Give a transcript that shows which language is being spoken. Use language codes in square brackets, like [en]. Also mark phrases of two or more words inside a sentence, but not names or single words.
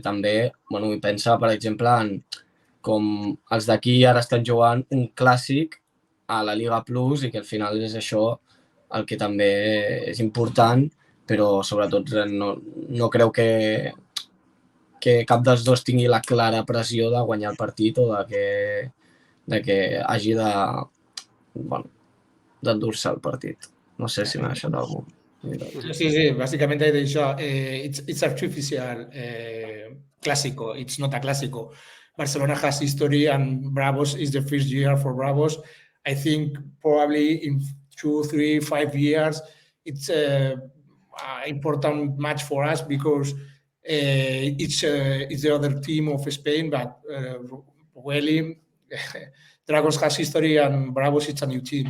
[ca] també, bueno, pensa, per exemple, en com els d'aquí ara estan jugant un clàssic a la Liga Plus i que al final és això el que també és important, però sobretot no creu que cap dels dos tingui la clara pressió de guanyar el partit o de que hagi d'endur-se el partit. No sé si m'ha deixat algú. Sí, bàsicament he dit això. [en] It's artificial clásico. It's not a clásico. Barcelona has history and Bravos is the first year for Bravos. I think probably in 2, 3, 5 years, it's an important match for us because it's the other team of Spain, but really, Dragons has history and Bravos it's a new team.